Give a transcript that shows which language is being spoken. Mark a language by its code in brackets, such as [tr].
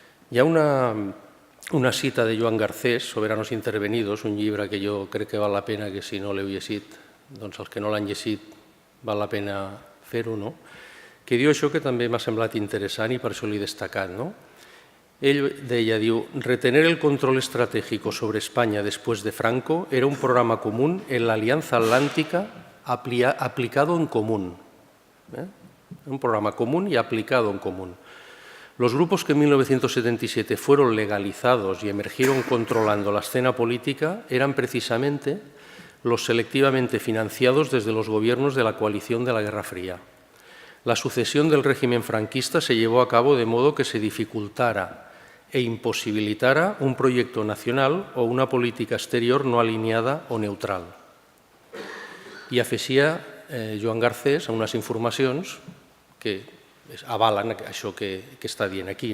[ca] Hi ha una cita de Joan Garcés, Soberanos intervenidos, un llibre que jo crec que val la pena que si no l'heu llegit, doncs els que no l'han llegit val la pena fer-ho, que diu això que també m'ha semblat interessant i per això l'he destacat. Ell deia, [es] retener el control estratégico sobre España después de Franco era un programa común en la Alianza Atlántica aplicado en común. Un programa común y aplicado en común. Los grupos que en 1977 fueron legalizados y emergieron controlando la escena política eran precisamente los selectivamente financiados desde los gobiernos de la coalición de la Guerra Fría. La sucesión del régimen franquista se llevó a cabo de modo que se dificultara e imposibilitara un proyecto nacional o una política exterior no alineada o neutral. [ca] I afegia Joan Garcés a unes informacions que avalen això que està dient aquí.